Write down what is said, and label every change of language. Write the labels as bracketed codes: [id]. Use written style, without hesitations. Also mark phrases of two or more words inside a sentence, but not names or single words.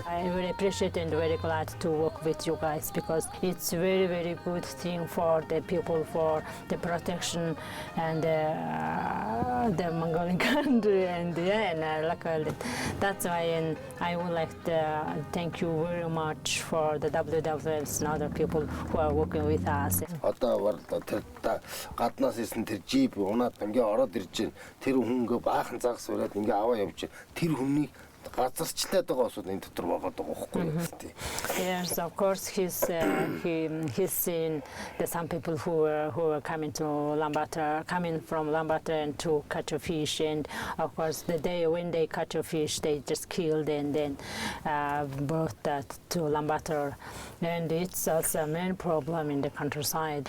[en] I'm very appreciative and very glad to work with you guys because it's very, very good thing for the people, for the protection and the Mongolian country, and yeah, and I like it. That's why, and I would like to thank you very much for the WWFs and other people who are working with us. [mn] Одоо бол тэр гаднаас ирсэн тэр жип унаад ингээ ороод ирж байна. Тэр хүн ингээ баахан загас ураад ингээ аваа явж байна. Тэр хүнийг газарчлаад байгаа усуд энэ дотор байгаа даа байхгүй юу? [en] Yes, of course, he's seen some people who are coming to Ulaanbaatar, coming from Ulaanbaatar and to catch a fish, and of course the day when they catch a fish, they just killed and then brought that to Ulaanbaatar, and it's also a main problem in the countryside.